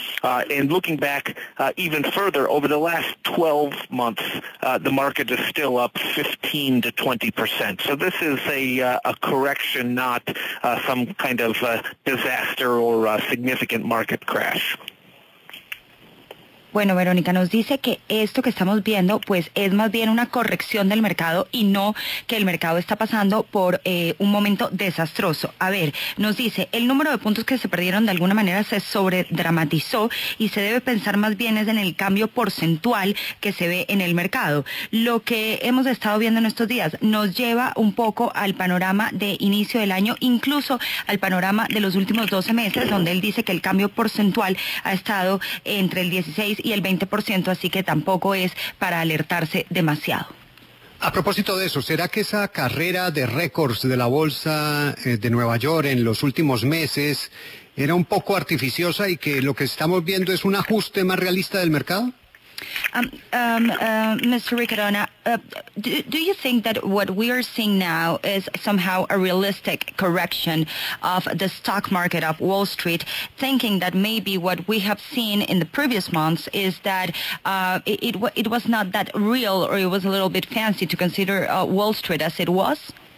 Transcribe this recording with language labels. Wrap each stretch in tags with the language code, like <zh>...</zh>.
<en>And looking back even further, over the last 12 months, the market is still up 15 to 20%. So this is a correction, not some kind of disaster or significant market crash.</en> <es>Bueno, Verónica nos dice que esto que estamos viendo pues es más bien una corrección del mercado y no que el mercado está pasando por un momento desastroso. A ver, nos dice, el número de puntos que se perdieron de alguna manera se sobredramatizó y se debe pensar más bien es en el cambio porcentual que se ve en el mercado. Lo que hemos estado viendo en estos días nos lleva un poco al panorama de inicio del año, incluso al panorama de los últimos 12 meses, donde él dice que el cambio porcentual ha estado entre el 16 y el 20%, así que tampoco es para alertarse demasiado. A propósito de eso, ¿será que esa carrera de récords de la bolsa de Nueva York en los últimos meses era un poco artificiosa y que lo que estamos viendo es un ajuste más realista del mercado?</es> <en>Mr. Riccadona, do you think that what we are seeing now is somehow a realistic correction of the stock market of Wall Street, thinking that maybe what we have seen in the previous months is that it was not that real, or it was a little bit fancy to consider Wall Street as it was?</en>